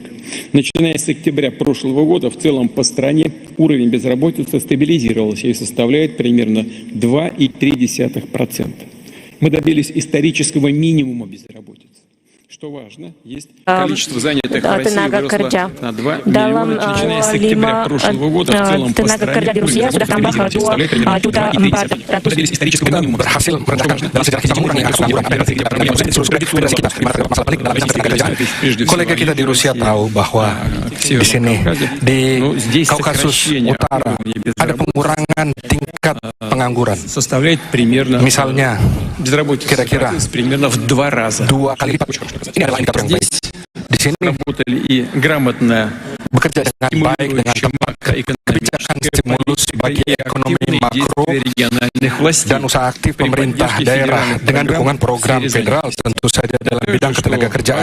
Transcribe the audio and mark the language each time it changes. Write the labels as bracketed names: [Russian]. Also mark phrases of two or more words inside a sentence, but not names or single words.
[Russian] Начиная с октября прошлого года в целом по стране уровень безработицы стабилизировался и составляет примерно 2,3%. Мы добились исторического минимума безработицы. Что важно, есть количество занятых в России выросло на 2 миллиона, начиная с октября прошлого года в целом по стране уровень безработицы составляет примерно 2,3%. Мы добились исторического минимума. [Indonesian] Kolega kita di Rusia tahu bahwa di sini di Kaukasus Utara ada pengurangan tingkat pengangguran. Misalnya kira-kira [Russian] примерно в 2 раза. [Indonesian] 2 kali lipat. Ini adalah indikator yang baik. Di sini bekerja dengan baik dengan tepat, kebijakan stimulus bagi ekonomi makro dan usaha aktif pemerintah daerah dengan dukungan program federal tentu saja dalam bidang ketenagakerjaan.